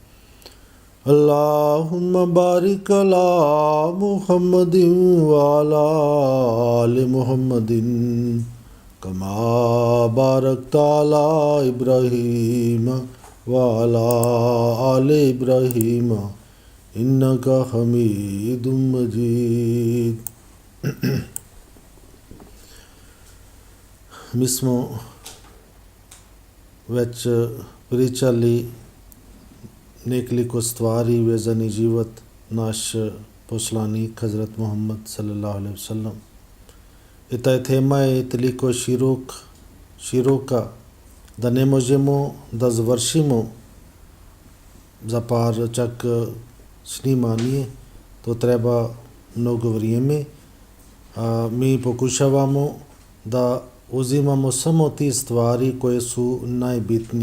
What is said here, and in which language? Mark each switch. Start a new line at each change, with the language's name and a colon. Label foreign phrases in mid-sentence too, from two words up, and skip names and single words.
Arabic: اللهم بارك على محمد وعلى آل محمد كما باركت على إبراهيم وعلى آل إبراهيم إنك حميد مجيد.
Bosnian: Mi smo već pričali nekoliko stvari vezani život naš poslanik Hazrat Muhammad
Arabic: صلى الله عليه وسلم.
Bosnian: I taj tema je toliko široka da ne možemo da završimo za par čak snimanje, to treba mnogo vrijeme. Mi pokušavamo da uzimamo samo te stvari koje su najbitnije.